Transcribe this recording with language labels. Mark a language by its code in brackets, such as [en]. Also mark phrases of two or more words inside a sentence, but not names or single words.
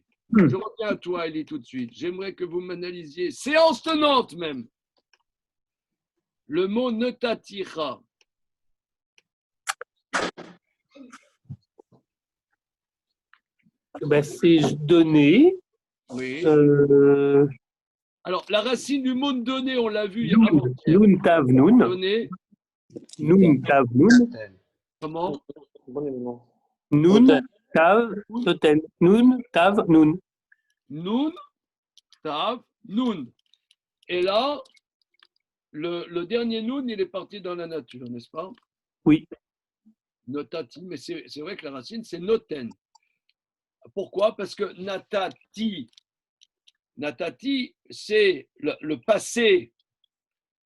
[fr] Je reviens à toi, Elie, tout de suite. J'aimerais que vous m'analysiez, séance tenante même, le mot ne t'attira. Ben, c'est donner. Oui. Alors, la racine du mot donner, on l'a vu avant-hier. [he] Nun tav nun. [fr] Donner. [he] Nun tav nun. [fr] Comment? [he] Nun tav toten. Nun tav nun. Nun tav nun. [fr] Et là, le dernier nun, il est parti dans la nature, n'est-ce pas? Oui. Notati, mais c'est vrai que la racine, c'est noten. Pourquoi? Parce que natati, c'est le passé.